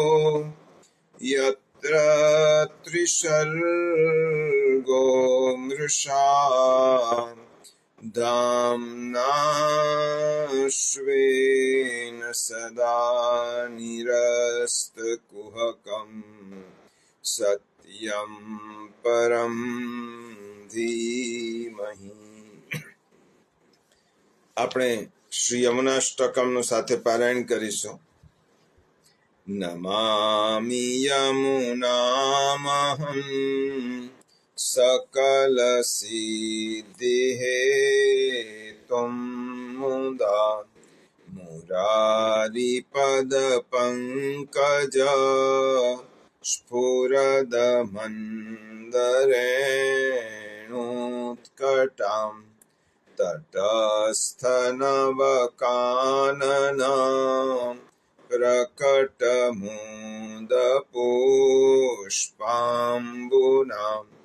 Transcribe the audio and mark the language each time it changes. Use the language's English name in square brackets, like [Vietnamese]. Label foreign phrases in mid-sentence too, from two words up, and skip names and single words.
[Sanskrit] यत्र त्रिसर्गो मृषा धाम्ना स्वेन सदा निरस्तकुहकं सत्यं परं धीमहि। [Gujarati] આપણે શ્રી યમુનાષ્ટકમનું સાથે પારાયણ કરીશું. [Sanskrit] નમામિ યમુનામહં सकलसिद्धिहेतुं मुदा मुरारिपदपङ्कज स्फुरदमन्दरेणोत्कटां तटस्थनवकानना प्रकटमुदपुष्पाम्बुनां